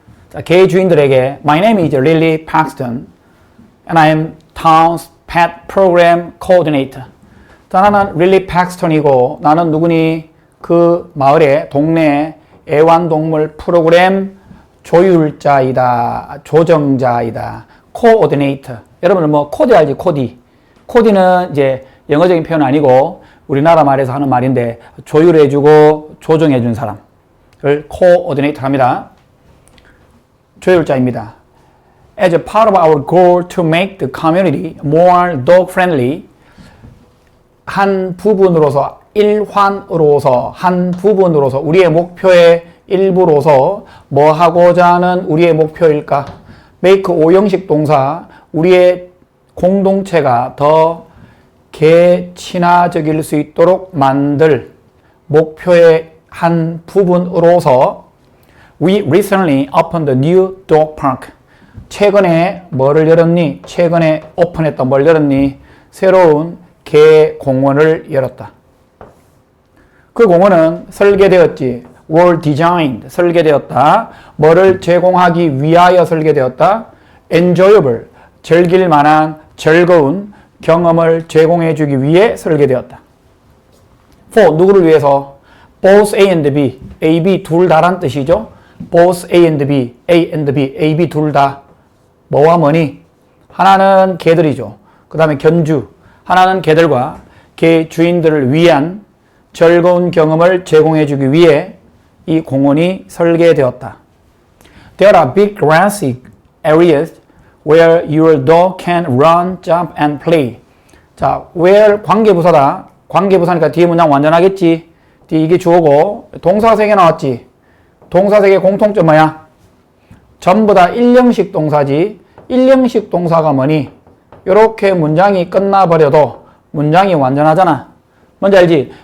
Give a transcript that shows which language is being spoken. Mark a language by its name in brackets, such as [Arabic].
[Korean] 자, 개 주인들에게 [English] My name is Lily Paxton and I am town's pet program coordinator. [Korean] 자, 나는 Lily Paxton이고 나는 누구니? 그 마을의 동네 애완동물 프로그램 조율자이다. 조정자이다. 코오디네이터. 여러분은 뭐 코디 알지? 코디. 코디는 이제 영어적인 표현 아니고 우리나라 말에서 하는 말인데 조율해주고 조정해준 사람을 코오디네이터 합니다. 조율자입니다. [English] As a part of our goal to make the community more dog friendly, [Korean] 한 부분으로서 우리의 목표의 일부로서 뭐 하고자 하는 우리의 목표일까? make 오형식 동사, 우리의 공동체가 더 개친화적일 수 있도록 만들 목표의 한 부분으로서 [English] We recently opened a new dog park. [Korean] 최근에 뭐를 열었니? 최근에 오픈했던 뭘 열었니? 새로운 개 공원을 열었다. 그 공원은 설계되었지. were designed. 설계되었다. 뭐를 제공하기 위하여 설계되었다. [English] enjoyable. [Korean] 즐길 만한 즐거운 경험을 제공해 주기 위해 설계되었다. for. 누구를 위해서? both A and B. A, B 둘 다란 뜻이죠. both A and B. A and B. A, B 둘 다. 뭐와 뭐니? 하나는 개들이죠. 그 다음에 견주. 하나는 개들과 개 주인들을 위한 즐거운 경험을 제공해 주기 위해 이 공원이 설계되었다. [English] There are big grassy areas where your dog can run, jump and play. [Korean] 자, where 관계부사다. 관계부사니까 뒤에 문장 완전하겠지. 뒤에 이게 주어고 동사 3개 나왔지. 동사 3개 공통점 뭐야? 전부 다 1형식 동사지. 1형식 동사가 뭐니? 이렇게 문장이 끝나버려도 문장이 완전하잖아. 뭔지 알지?